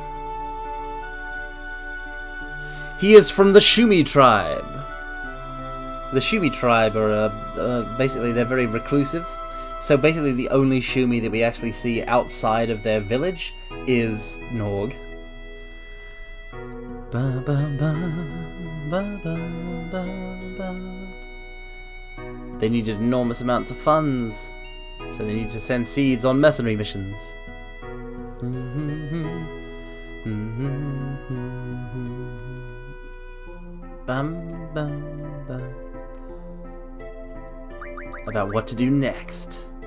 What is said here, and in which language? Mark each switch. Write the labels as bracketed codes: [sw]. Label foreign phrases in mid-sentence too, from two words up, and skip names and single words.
[en] He is from the Shumi tribe. The Shumi tribe are, basically, they're very reclusive. So basically the only Shumi that we actually see outside of their village is Norg. Ba, ba, ba, ba, ba, ba, ba. They needed enormous amounts of funds, so they needed to send SeeDs on mercenary missions. Bam, bam, bam. About what to do next.